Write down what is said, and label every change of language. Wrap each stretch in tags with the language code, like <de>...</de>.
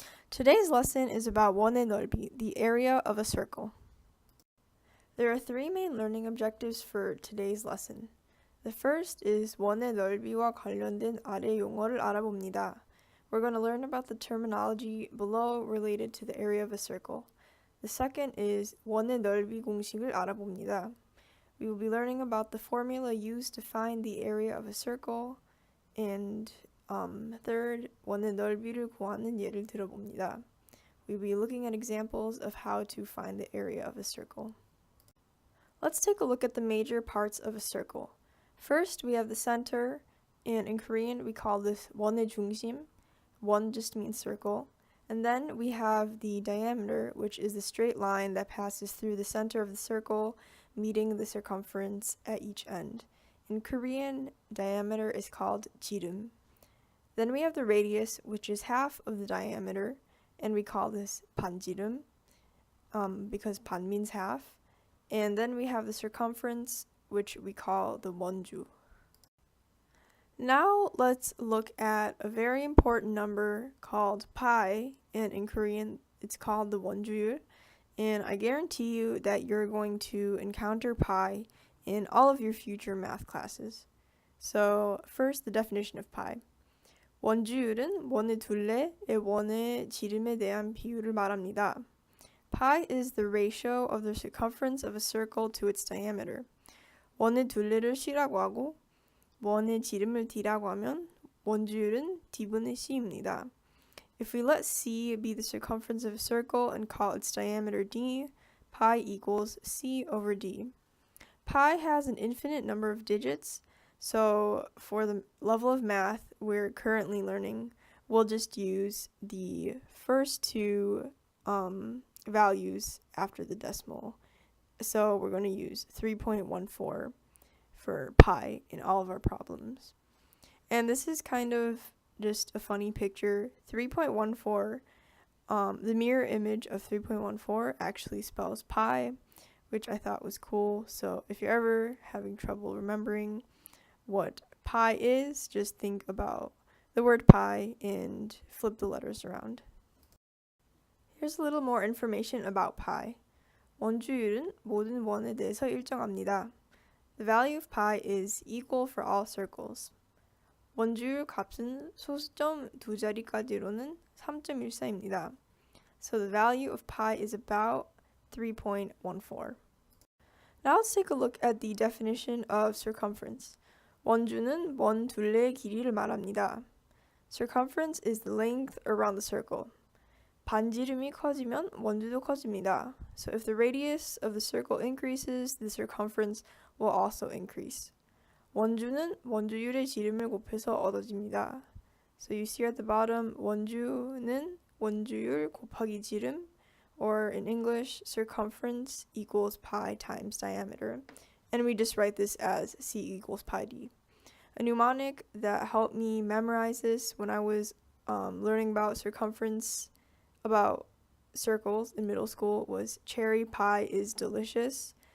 <en>Today's lesson is about 원의넓이, the area of a circle. There are three main learning objectives for today's lesson. The first is</en> <ko>원의넓이와 관련된 아래 용어를 알아봅니다.</ko> <en>We're going to learn about the terminology below related to the area of a circle. The second is</en> <ko>원의넓이 공식을 알아봅니다.</ko> <en>We will be learning about the formula used to find the area of a circle. And third,</en> <ko>원의넓이를 구하는 예를 들어봅니다.</ko> <en>We'll be looking at examples of how to find the area of a circle. Let's take a look at the major parts of a circle. First, we have the center, and in Korean we call this 원의 중심. One just means circle. And then we have the diameter, which is the straight line that passes through the center of the circle, meeting the circumference at each end. In Korean, diameter is called 지름. Then we have the radius, which is half of the diameter, and we call this 반지름, because 반 means half. And then we have the circumference, which we call the 원주. Now let's look at a very important number called pi, and in Korean it's called the 원주율. And I guarantee you that you're going to encounter pi in all of your future math classes. So first, the definition of pi.</en> <ko>원주율은 원의 둘레의 원의 지름에 대한 비율을 말합니다.</ko> <en>Pi is the ratio of the circumference of a circle to its diameter.</en> <ko>원의 둘레를 c라고 하고 원의 지름을 d라고 하면 원주율은 d분의 c입니다.</ko> <en>If we let c be the circumference of a circle and call its diameter d, pi equals c over d. Pi has an infinite number of digits, so for the level of math we're currently learning, we'll just use the first two values after the decimal. So we're going to use 3.14 for pi in all of our problems. And this is kind of just a funny picture. 3.14, the mirror image of 3.14 actually spells pi, which I thought was cool. So if you're ever having trouble remembering what pi is, just think about the word pi and flip the letters around. Here's a little more information about pi.</en> <ko>원주율은 모든 원에 대해서 일정합니다.</ko> <en>The value of pi is equal for all circles.</en> <ko>원주율 값은 소수점 두 자리까지로는 3.14입니다.</ko> <en>So the value of pi is about 3.14. Now let's take a look at the definition of circumference.</en> <ko>원주는 원 둘레의 길이를 말합니다.</ko> <en>Circumference is the length around the circle.</en> <ko>반지름이 커지면 원주도 커집니다.</ko> <en>So if the radius of the circle increases, the circumference will also increase.</en> <ko>원주는 원주율의 지름을 곱해서 얻어집니다.</ko> <en>So you see at the bottom,</en> <ko>원주는 원주율 곱하기 지름,</ko> <en>or in English, circumference equals pi times diameter. And we just write this as c equals pi d. A mnemonic that helped me memorize this when I was learning about circumference, about circles in middle school, was cherry pie is delicious.</en>